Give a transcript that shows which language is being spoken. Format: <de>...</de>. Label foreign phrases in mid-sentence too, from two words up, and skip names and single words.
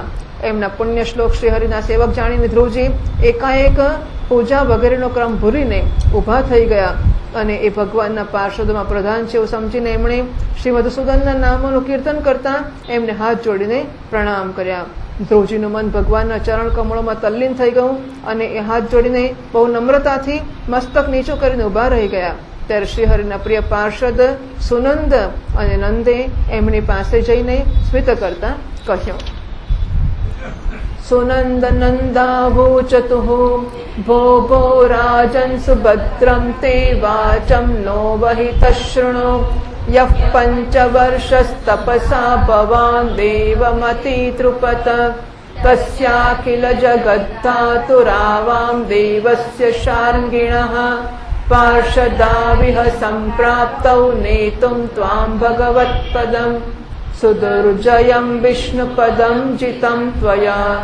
<gu>એમના પુણ્ય શ્લોક શ્રીહરિના સેવક જાણીને ધ્રુવજી એકાએક પૂજા વગેરેનો ક્રમ ભૂલીને ઊભા થઈ ગયા અને એ ભગવાનના પાર્ષદોમાં પ્રધાન છે એવું સમજીને એમણે શ્રી મધુસૂદનના નામોનું કીર્તન કરતા એમને હાથ જોડીને પ્રણામ કર્યા. ધ્રુવજીનું મન ભગવાનના ચરણ કમળોમાં તલ્લીન થઈ ગયું અને એ હાથ જોડીને બહુ નમ્રતાથી મસ્તક નીચું કરીને ઊભા રહી ગયા. ત્યારે શ્રીહરિના પ્રિય પાર્ષદ સુનંદ અને નંદે એમની પાસે જઈને સ્મિત કરતા કહ્યું,</gu> <sa>सुनंद नंदाभूचतुः भो भो राजन् सुभद्रं ते वाचं नो वहितः शृणु यः पञ्चवर्षस्तपसा भवान् देवमतितृपत तस्याखिल जगद्धातुरावां देवस्य शार्ङ्गिणः पार्षदाविह सम्प्राप्तौ नेतुं त्वां भगवत्पदम् सुदुर्जयं विष्णुपदं जितं त्वया</sa>